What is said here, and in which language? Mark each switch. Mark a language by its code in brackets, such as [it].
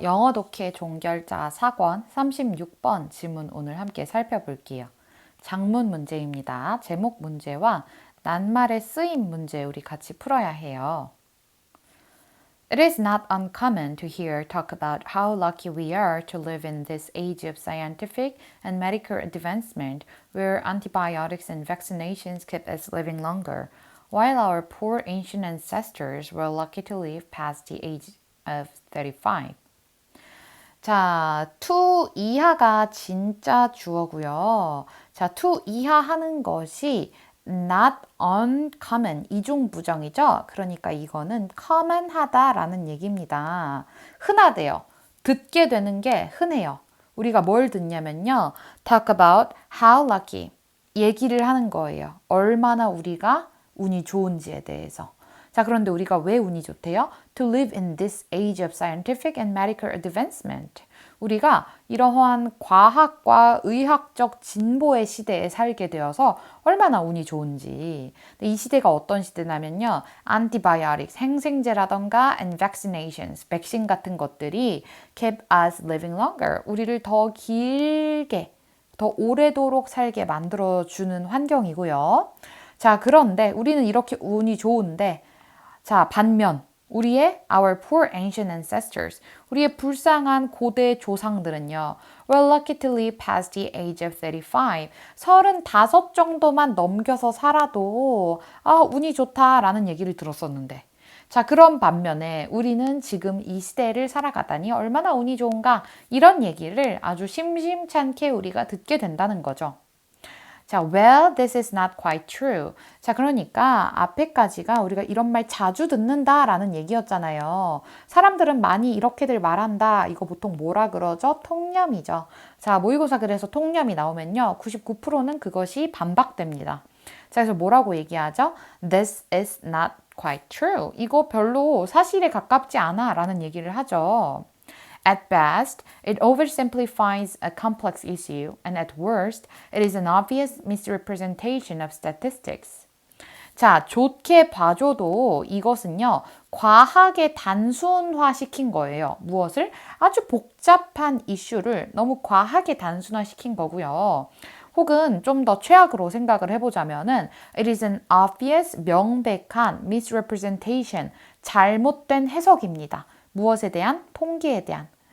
[ko] 영어 독해 종결자 4권 36번 지문 오늘 함께 살펴볼게요. 장문 문제입니다. 제목 문제와 낱말의 쓰임 문제 우리 같이 풀어야 해요. [en] It is not uncommon to hear talk about how lucky we are to live in this age of scientific and medical advancement where antibiotics and vaccinations keep us living longer, while our poor ancient ancestors were lucky to live past the age of 35. [ko] 자, to 이하가 진짜 주어고요. 자, to 이하 하는 것이 not uncommon 이중부정이죠. 그러니까 이거는 common하다라는 얘기입니다. 흔하대요. 듣게 되는 게 흔해요. 우리가 뭘 듣냐면요. [en] talk about how lucky [ko] 얘기를 하는 거예요. 얼마나 우리가 운이 좋은지에 대해서. 자, 그런데 우리가 왜 운이 좋대요? [en] To live in this age of scientific and medical advancement. [ko] 우리가 이러한 과학과 의학적 진보의 시대에 살게 되어서 얼마나 운이 좋은지. 이 시대가 어떤 시대냐면요. [en] antibiotics, [ko] 항생제라던가 [en] and vaccinations, [ko] 백신 같은 것들이 [en] keep us living longer. [ko] 우리를 더 길게, 더 오래도록 살게 만들어주는 환경이고요. 자, 그런데 우리는 이렇게 운이 좋은데 자, 반면 우리의 [en] our poor ancient ancestors, [ko] 우리의 불쌍한 고대 조상들은요. [en] were lucky to live past the age of 35. [ko] 35 정도만 넘겨서 살아도 운이 좋다라는 얘기를 들었었는데 자, 그런 반면에 우리는 지금 이 시대를 살아가다니 얼마나 운이 좋은가 이런 얘기를 아주 심심찮게 우리가 듣게 된다는 거죠. [en] 자, well, this is not quite true. [ko] 자, 그러니까 앞에까지가 우리가 이런 말 자주 듣는다라는 얘기였잖아요. 사람들은 많이 이렇게들 말한다. 이거 보통 뭐라 그러죠? 통념이죠. 자, 모의고사 그래서 통념이 나오면요. 99%는 그것이 반박됩니다. 자, 그래서 뭐라고 얘기하죠? [en] This is not quite true. [ko] 이거 별로 사실에 가깝지 않아 라는 얘기를 하죠. [en] At best, it oversimplifies a complex issue, and at worst, it is an obvious misrepresentation of statistics. [ko] 자, 좋게 봐줘도 이것은요, 과하게 단순화시킨 거예요. 무엇을? 아주 복잡한 이슈를 너무 과하게 단순화시킨 거고요. 혹은 좀 더 최악으로 생각을 해보자면은 [en] it is an obvious, [ko] 명백한 misrepresentation, 잘못된 해석입니다. 무엇에 대한? 통계에 대한.